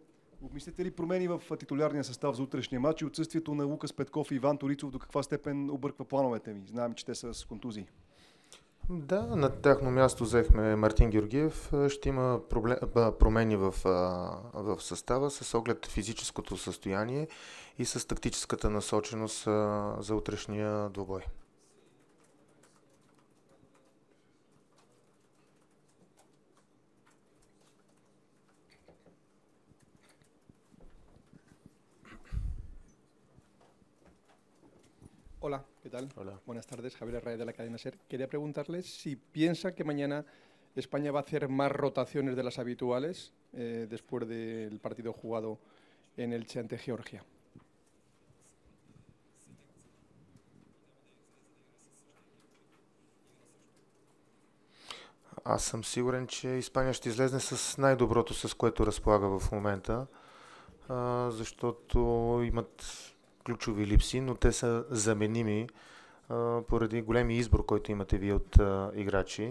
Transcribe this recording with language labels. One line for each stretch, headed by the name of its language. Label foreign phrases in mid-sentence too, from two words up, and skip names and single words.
Bulgarian: Обмислите ли промени в титулярния състав за утрешния матч и отсъствието на Лукас Петков и Иван Торицов до каква степен обърква плановете ми? Знаем, че те са с контузии. Да, на тяхно място взехме Мартин Георгиев. Ще има промени в състава с оглед физическото състояние и с тактическата насоченост за утрешния двубой.
Spanish: Hola, ¿qué tal? Hola. Buenas tardes, Javier Herrera de la cadena SER. Quería preguntarles si piensa que mañana España va a hacer más rotaciones de las habituales después del partido jugado en Elche ante Georgia.
Bulgarian: Аз съм сигурен, че Испания ще излезне с най-доброто, с което разполага в момента, защото имат ключови липси, но те са заменими поради големи избор, който имате вие от играчи.